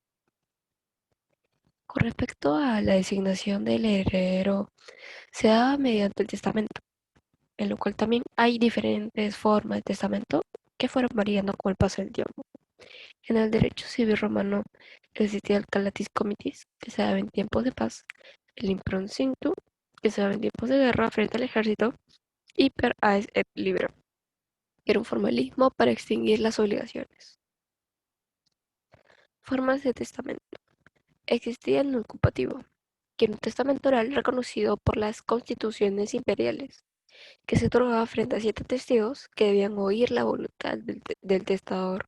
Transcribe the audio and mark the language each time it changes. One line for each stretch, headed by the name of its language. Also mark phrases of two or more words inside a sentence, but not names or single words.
Spanish: Con respecto a la designación del heredero, se da mediante el testamento, en lo cual también hay diferentes formas de testamento que fueron variando con el paso del tiempo. En el derecho civil romano existía el
Latin: calatis comitis,
Spanish: que se daba en tiempos de paz, el improncinctum, que se daba en tiempos de guerra frente al ejército, y
Latin: per aes et libero,
Spanish: que era un formalismo para extinguir las obligaciones. Formas de testamento. Existía el nunculpativo, que era un testamento oral reconocido por las constituciones imperiales, que se otorgaba frente a 7 testigos que debían oír la voluntad del testador.